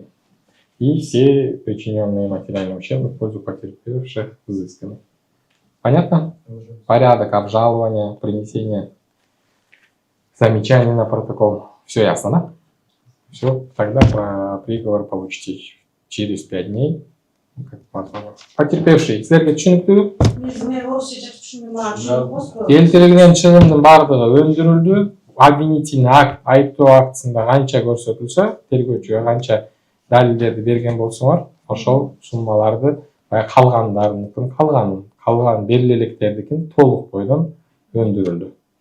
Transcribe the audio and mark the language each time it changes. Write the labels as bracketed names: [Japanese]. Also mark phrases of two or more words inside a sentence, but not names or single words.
[Russian] И все причиненные материальные ущербы в пользу потерпевших взысканы. Понятно? Порядок обжалования, принесения замечаний на протокол. Все ясно, да? Все, тогда приговор получите через 5 дней. [Kyrgyz] Потерпевший, силерге түшүнүктүүбү? Келтирилген чыгымдын бардыгы өндүрүлдү. [Russian] Обвинительный акт, [Kyrgyz] айыптоо актысында канча көрсөтүлсө, тергөөчүгө канча далилдерди берген болсоңор, ошол суммаларды калгандарыныкын калган бериле электердикин толук бойдон өндүрүлдү.